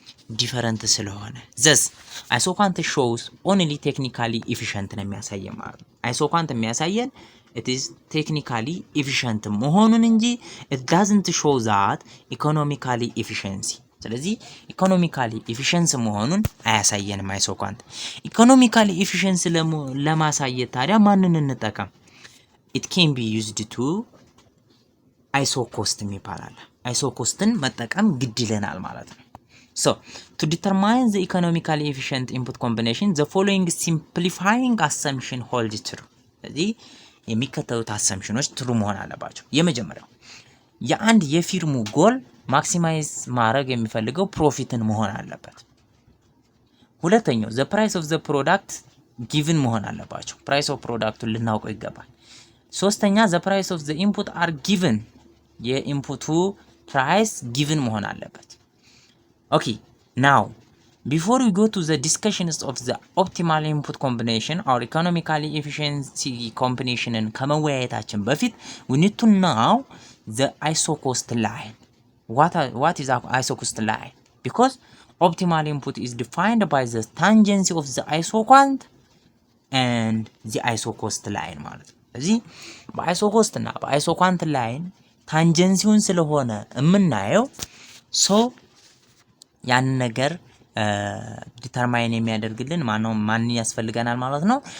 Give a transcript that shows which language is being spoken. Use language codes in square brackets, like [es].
[am] ዲፈረንት ስለሆነ ዘስ አይሶኳንት ሾውስ ኦንሊ ቴክኒካሊ ኢፊሸንት ነው የሚያሳየን ማለት ነው። አይሶኳንት የሚያሳየን [en] it is technically efficient [am] መሆኑን እንጂ [en] it doesn't show that economically efficiency። [am] ስለዚህ ኢኮኖሚካሊ ኢፊሸንስ መሆኑን አያሳየንም አይሶኳንት። ኢኮኖሚካሊ ኢፊሸንስ ለማሳየት ታዲያ ማንን እንጠቀም? [en] it can be used to [am] አይሶኮስት የሚባላል። አይሶኮስትን መጠቀም ግድ ይለናል ማለት ነው። [en] So, to determine the economically efficient input combination, the following simplifying assumption holds true። [am] ስለዚህ የሚከተሉት አሰምሽኖች ትሩ መሆን አለባቸው። የመጀመሪያው የአንድ የፊርሙ ጎል ማክሲማይዝ ማድረግ የሚፈልገው ፕሮፊትን መሆን አለበት። ሁለተኛው [en] the price of the product given [am] መሆን አለባቸው። [en] price of [am] ፕሮዳክቱን ልናውቀው ይገባል። ሶስተኛ [en] the price of the input are given [am] የኢንፑቱ ፕራይስ [en] given [am] መሆን አለበት። [en] Okay, now before we go to the discussions of the optimal input combination or economically efficiency combination [am] ከመወያየታችን በፊት [en] we need to know the isocost line. What is our isocost line? Because optimal input is defined by the tangency of the isoquant and the isocost line [am] ማለት ነው። ስለዚህ በአይሶኮስት እና በአይሶኳንት ላይን ታንጀንሲውን ስለሆነ የምናየው ሶ ያን ነገር ዲተርማይን የሚያደርግልን ማን ያስፈልገናል ማለት ነው?